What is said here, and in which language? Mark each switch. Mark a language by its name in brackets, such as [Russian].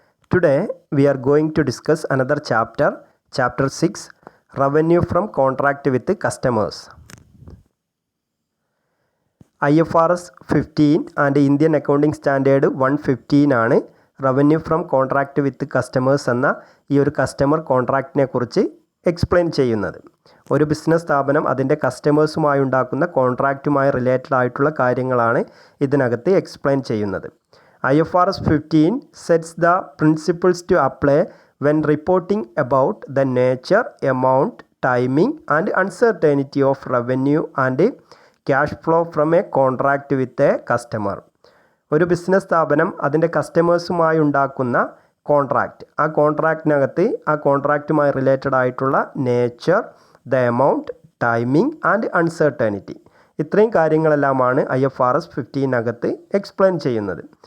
[English] Today we are going to discuss another chapter, chapter 6, Revenue from Contract with Customers. [Malayalam] IFRS 15 and Indian Accounting Standard 115 ആണ് revenue from contract with customers എന്ന ഈ ഒരു customer കോൺട്രാക്റ്റിനെ കുറിച്ച് explain ചെയ്യുന്നത്. ഒരു business സ്ഥാപനം അതിൻ്റെ കസ്റ്റമേഴ്സുമായി ഉണ്ടാക്കുന്ന കോൺട്രാക്റ്റുമായി റിലേറ്റഡ് ആയിട്ടുള്ള കാര്യങ്ങളാണ് ഇതിനകത്ത് എക്സ്പ്ലെയിൻ ചെയ്യുന്നത്. [English] IFRS 15 sets the principles to apply when reporting about the nature, amount, timing and uncertainty of revenue and cash flow from a contract with a customer. [Malayalam] ഒരു ബിസിനസ് സ്ഥാപനം അതിൻ്റെ കസ്റ്റമേഴ്സുമായി ഉണ്ടാക്കുന്ന കോൺട്രാക്റ്റ്, ആ കോൺട്രാക്റ്റിനകത്ത് ആ കോൺട്രാക്റ്റുമായി റിലേറ്റഡ് ആയിട്ടുള്ള nature, the amount, timing and uncertainty, ഇത്രയും കാര്യങ്ങളെല്ലാമാണ് IFRS 15നകത്ത് explain ചെയ്യുന്നത്.